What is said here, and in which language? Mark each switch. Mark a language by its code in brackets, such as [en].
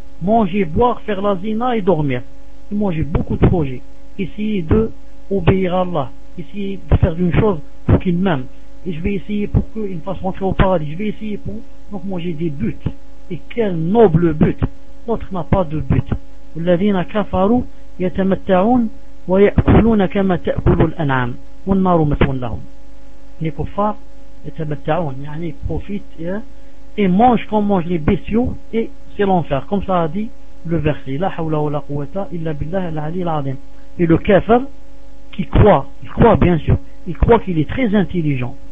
[fr] Manger, boire, faire la zina et dormir. Et moi, j'ai beaucoup de projets. Essayer d'obéir à Allah. Essayer de faire une chose pour qu'il m'aime, et je vais essayer pour qu'il me fasse rentrer au paradis, je vais essayer pour. Donc moi j'ai des buts, et quel noble but. L'autre n'a pas de but. [ar] الذين كفروا يتمتعون ويأكلون كما تأكل الأنعام والنار مثوى لهم. [fr] Les kuffars يتمتعون, يعني profitent et mangent comme mangent les bestiaux, et c'est l'enfer, comme ça a dit le verset [ar] لا حول ولا قوة إلا بالله العلي العظيم. [fr] Et le kafir qui croit, il croit bien sûr, il croit qu'il est très intelligent.